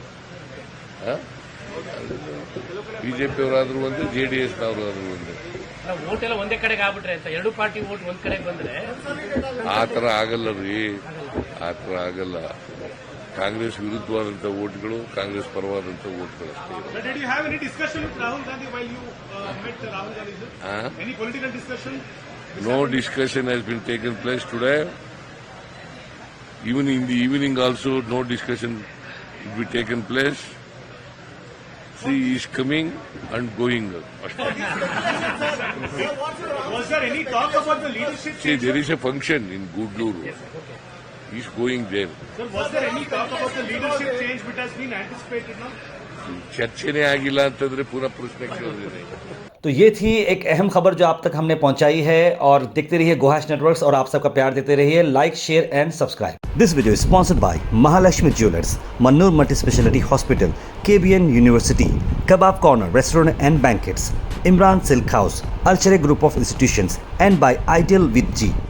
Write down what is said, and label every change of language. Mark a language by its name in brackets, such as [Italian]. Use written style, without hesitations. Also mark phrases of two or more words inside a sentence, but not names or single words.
[Kannada] ಬಿಜೆಪಿ ಅವರಾದ್ರೂ ಒಂದೇ, ಜೆಡಿಎಸ್ ನವರಾದ್ರೂ ಒಂದೇ. ವೋಟ್ ಎಲ್ಲ ಒಂದೇ ಕಡೆಗೆ ಆಗ್ಬಿಟ್ರೆ ಅಂತ, ಎರಡು ಪಾರ್ಟಿ ವೋಟ್ ಒಂದ್ ಕಡೆಗೆ ಬಂದ್ರೆ ಆ ತರ ಆಗಲ್ಲ ರೀ, ಆ ತರ ಆಗಲ್ಲ. ಕಾಂಗ್ರೆಸ್ ವಿರುದ್ಧವಾದಂತಹ ವೋಟ್ಗಳು, ಕಾಂಗ್ರೆಸ್ ಪರವಾದಂತಹ ವೋಟ್ಗಳು ಅಷ್ಟೇ. [English] Did you have any discussion with Rahul Gandhi while you met Rahul Gandhi, sir? Any political discussion? No discussion has been taken place today. Even in the evening also, no discussion will be taken place. See, he is coming and going. Was there any talk about the leadership See, there is a function in Gudluru. He is going there. Sir, was there any talk about the leadership change which has been anticipated now? [Kannada] ಚರ್ಚೆನೇ ಆಗಿಲ್ಲ ಅಂತಂದ್ರೆ ಪುನಃ ಪ್ರಶ್ನೆ ಕೇಳಿದ್ರೆ. [Hindi] तो ये थी एक अहम खबर जो आप तक हमने पहुंचाई है, और देखते रहिए गोहाश नेटवर्क्स, और आप सबका प्यार देते रहिए. [English] Like, share and subscribe. This video is sponsored by Mahalakshmi Jewellers, Mannur Multi Speciality Hospital, KBN University, Kabab Corner Restaurant and Banquets, Imran Silk House, Alchare Group of Institutions, and by Ideal with G.